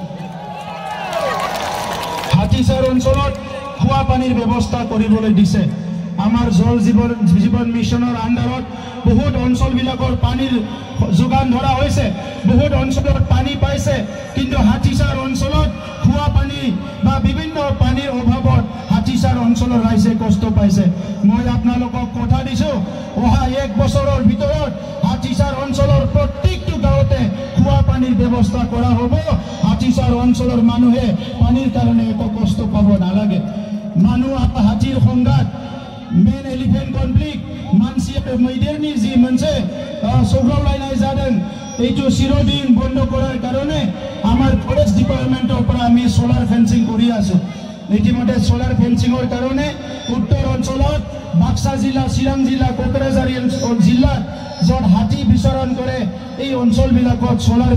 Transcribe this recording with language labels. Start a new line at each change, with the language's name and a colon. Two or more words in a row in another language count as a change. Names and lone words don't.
Assamese: হাতীচাৰ অঞ্চলত খোৱা পানীৰ ব্যৱস্থা কৰিবলৈ দিছে আমাৰ জল জীৱন মিছনৰ আন্দাৰত বহুত অঞ্চলবিলাকৰ পানীৰ যোগান ধৰা হৈছে বহুত অঞ্চলত পানী পাইছে কিন্তু হাতীচাৰ অঞ্চলত খোৱা পানী বা বিভিন্ন পানীৰ অভাৱত হাতীচাৰ অঞ্চলৰ ৰাইজে কষ্ট পাইছে মই আপোনালোকক কথা দিছো অহা এক বছৰৰ ভিতৰত হাতীচাৰ অঞ্চলৰ প্ৰত্যেকটো গাঁৱতে খোৱা পানীৰ ব্যৱস্থা কৰা হ'ব হাতীচাৰ অঞ্চলৰ মানুহে পানীৰ কাৰণে একো কষ্ট পাব নালাগে মানুহ হাতীৰ সংঘাত
English: man elephant conflict
Bodo: मानसि मैदेरनि जी मोनसे सौग्रावलायनाय जादों
Assamese: এইটো চিৰদিন বন্ধ কৰাৰ কাৰণে আমাৰ ফৰেষ্ট ডিপাৰ্টমেণ্টৰ পৰা আমি
English: solar fencing
Assamese: কৰি আছো ইতিমধ্যে
English: solar fencing
Assamese: কাৰণে উত্তৰ অঞ্চলত বাক্সা জিলা চিৰাং জিলা কোকৰাঝাৰ জিলা য'ত হাতী বিচৰণ কৰে এই অঞ্চলবিলাকত সোলাৰ